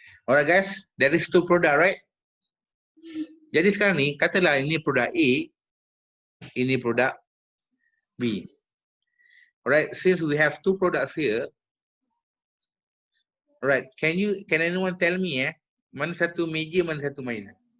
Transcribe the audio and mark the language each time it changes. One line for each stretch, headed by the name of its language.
English: Alright guys, there is 2 product, right?
Malay: Jadi sekarang ni, katalah ini produk A, ini produk B.
English: Alright, since we have 2 products here, alright, can anyone tell me
Malay: mana satu major, mana satu minor?